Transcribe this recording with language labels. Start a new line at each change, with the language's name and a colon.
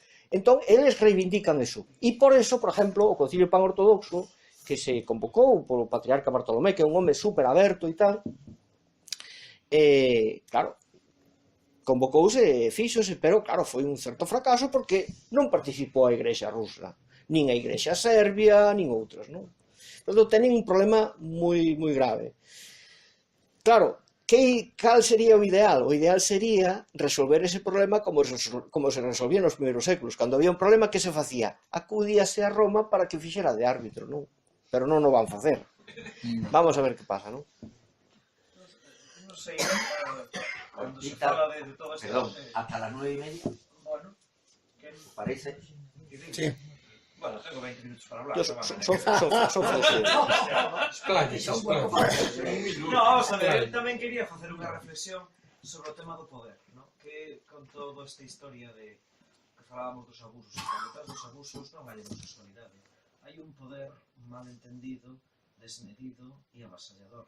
Galician: Entón, eles reivindican eso. E por eso, por exemplo, o Concilio Pan-Ortodoxo, que se convocou polo patriarca Bartolomé, que é un home super aberto e tal, claro, convocouse e fíxose, pero claro, foi un certo fracaso porque non participou a Igrexa rusa, nin a Igrexa serbia, nin outras, non? Entón, tenen un problema moi grave. Claro, cal sería o ideal? O ideal sería resolver ese problema como se resolvía nos primeiros séculos. Cando había un problema, que se facía? Acudíase a Roma para que fixera de árbitro, non? Pero non o van facer. Vamos a ver que pasa, non? Non sei, cando se fala de todas Perdón, estas...
Spanish: hasta las 9:30, Bueno, que... ¿os parece? Sí. Bueno, tengo 20 minutos para hablar. Son
Galician: No, vamos a ver, eu tamén quería facer unha reflexión sobre o tema do poder, ¿no? Que con toda esta historia de que falábamos dos abusos, e que detrás dos abusos non hai homosexualidade. Hai un poder mal entendido, desmedido e avasallador.